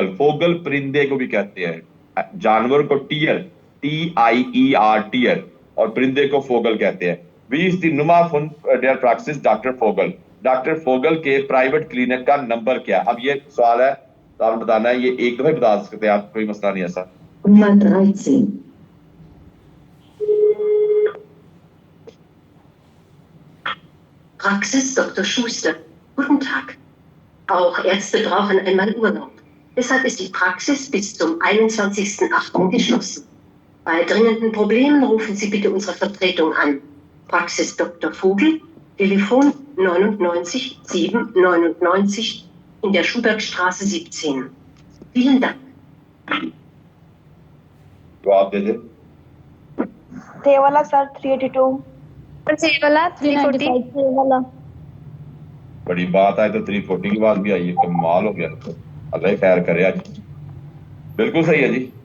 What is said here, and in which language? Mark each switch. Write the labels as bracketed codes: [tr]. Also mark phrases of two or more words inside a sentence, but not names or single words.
[ur] فوگل پرندے کو بھی کہتے ہیں، جانور کو ٹیئر، TIER ٹیئر، اور پرندے کو فوگل کہتے ہیں. [de] Wie ist die Nummer von der Praxis Doktor Vogel. [ur] ڈاکٹر فوگل کے [en] private clinic [ur] کا نمبر کیا؟ اب یہ سوال ہے، تو آپ نے بتانا ہے، یہ ایک دفعہ ہی بتا سکتے ہیں آپ، کوئی مسئلہ نہیں ایسا. [de] Nummer 13. Praxis Dr. Schuster. Guten Tag. Auch Ärzte brauchen einmal Urlaub. Deshalb ist die Praxis bis zum 21.08. geschlossen. Bei dringenden Problemen rufen Sie bitte unsere Vertretung an. Praxis Dr. Vogel, Telefon 99 799 in der Schubertstraße 17. Vielen Dank. [ur] تو آپ دے دے. یہ والا سر 382. سر یہ والا 340. 395 یہ والا. بڑی بات ہے، تو 340 کی بات بھی آئی ہے، کمال ہو گیا. تو اللہ ہی خیر کرے آج۔ بالکل صحیح ہے جی.